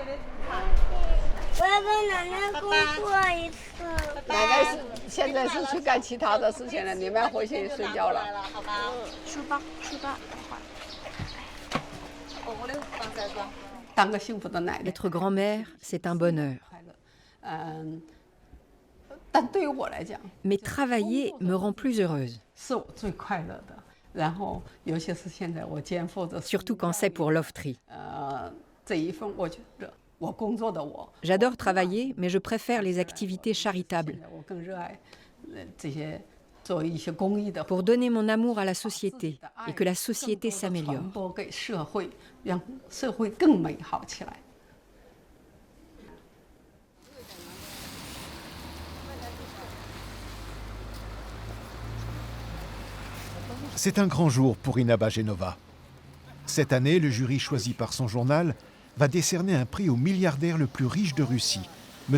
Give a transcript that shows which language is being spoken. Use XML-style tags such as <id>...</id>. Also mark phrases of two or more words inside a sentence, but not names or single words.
<zh>我要跟奶奶工作一次。奶奶现在是去干其他的事情了，你们要回去睡觉了。好吧。书包，书包。当个幸福的奶奶。</zh> <fr>Être grand-mère, c'est un bonheur.</fr> <zh>但对于我来讲</zh> <fr>Mais travailler me rend plus heureuse.</fr> <zh>是我最快乐的。然后，尤其是现在我肩负着</zh> <fr>Surtout quand c'est pour l'Oftree.</fr> <zh>这一份我觉得我工作的我</zh> <fr>J'adore travailler, mais je préfère les activités charitables.</fr> <zh>我更热爱这些做一些公益的</zh> <fr>Pour donner mon amour à la société et que la société s'améliore.</fr> <zh>传播给社会，让社会更美好起来。</zh> <fr>C'est un grand jour pour Inaba Genova. Cette année, le jury choisi par son journal va décerner un prix au milliardaire le plus riche de Russie, M.</fr>